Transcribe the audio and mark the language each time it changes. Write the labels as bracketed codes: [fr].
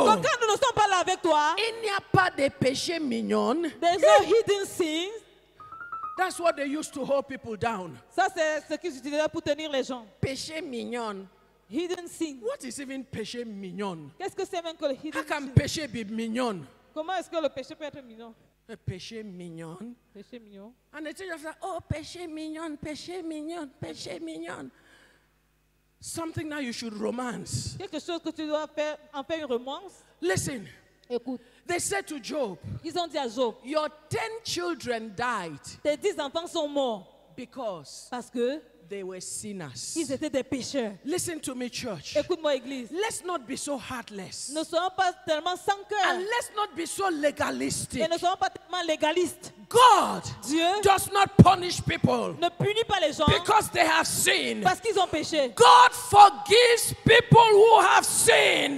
[fr] que quand nous ne sommes pas là avec toi, Il n'y a pas de péché mignon. [en] there's no hidden sins? That's what they used to hold people down. [fr] Ça, c'est ce qu'ils utilisaient pour tenir les gens. Péché mignon. [en] Hidden sin. What is even [fr] péché mignon? Qu'est-ce que c'est même que le [en] How hidden can sin? [fr] péché be mignon? Comment est-ce que le péché peut être mignon? A péché mignon. Péché mignon. [en] And the church said, oh, [fr] péché mignon, péché mignon, péché mignon. [en] Something that you should romance. [fr] Quelque chose que tu dois faire, en faire une romance. [en] Listen, [fr] Écoute, [en] They said to Job, [fr] ils ont dit à Job, [en] your 10 children died [fr] tes 10 enfants sont morts [en] because [fr] parce que [en] they were sinners. [fr] ils étaient des pécheurs. [en] Listen to me, church. [fr] Écoute-moi, Église. [en] Let's not be so heartless. [fr] Ne soyons pas tellement sans cœur [en] And let's not be so legalistic. [fr] et ne soyons pas tellement légalistes. [en] God [fr] Dieu [en] does not punish people [fr] ne punit pas les gens [en] because they have sinned. [fr] parce qu'ils ont péché. [en] God forgives people who have sinned.